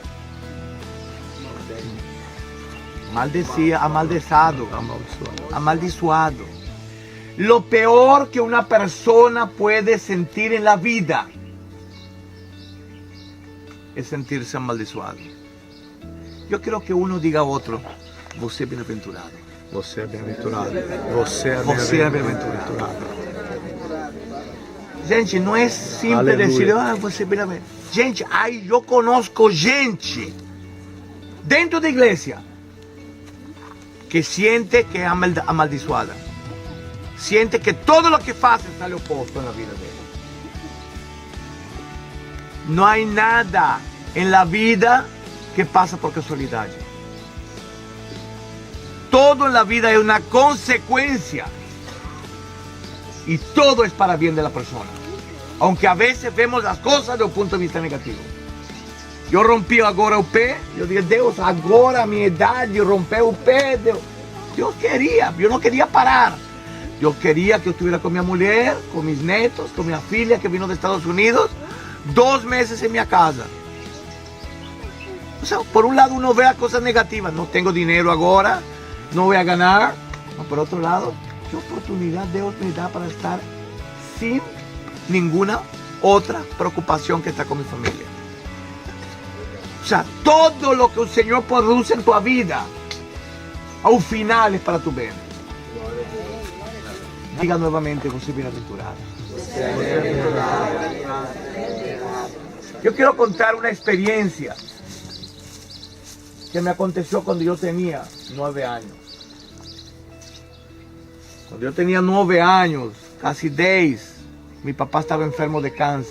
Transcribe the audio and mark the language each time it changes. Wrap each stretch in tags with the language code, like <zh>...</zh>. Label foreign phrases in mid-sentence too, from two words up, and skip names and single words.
<pt>Amaldezado, amaldiçoado.</pt> <es>Lo peor que una persona puede sentir en la vida es sentirse amaldiçoado. Yo quiero que uno diga a otro,</es> <pt>Você é bem-aventurado. Você é bem-aventurado. Você é Você é bem-aventurado. bem-aventurado. Gente, não é simples Aleluia. dizer, você é bem-aventurado. Gente, aí eu conosco gente dentro da igreja que siente que é amaldiçoada.</pt> <es>Siente que todo lo que faz sale</es> <pt>oposto na vida dele. Não há nada em</pt> <es>la vida</es> <pt>que passa por casualidade.</pt> <es>Todo en la vida es una consecuencia. Y todo es para bien de la persona. Aunque a veces vemos las cosas de un punto de vista negativo. Yo rompí</es> <pt>agora o pé.</pt> <es>Yo dije,</es> <pt>Deus, agora a minha idade, eu rompi o pé. Deus queria, eu não queria parar. Eu queria que eu estuviera com minha mulher, com</pt> <es>mis netos,</es> <pt>com minha filha que vino de Estados Unidos, 2 meses em minha casa.</pt> <es>O sea, por un lado uno ve las cosas negativas. No tengo dinero agora, no voy a ganar. Pero por otro lado, ¿qué oportunidad Dios me da para estar sin ninguna otra preocupación que estar con mi familia? O sea, todo lo que el Señor produce en tu vida, al final es para tu bien. Diga nuevamente,</es> <pt>você é bem-aventurado.</pt> <es>Yo quiero contar una experiencia que me aconteció cuando yo tenía 9 años. Cuando yo tenía 9 años, casi 10, mi papá estaba enfermo de cáncer.</es>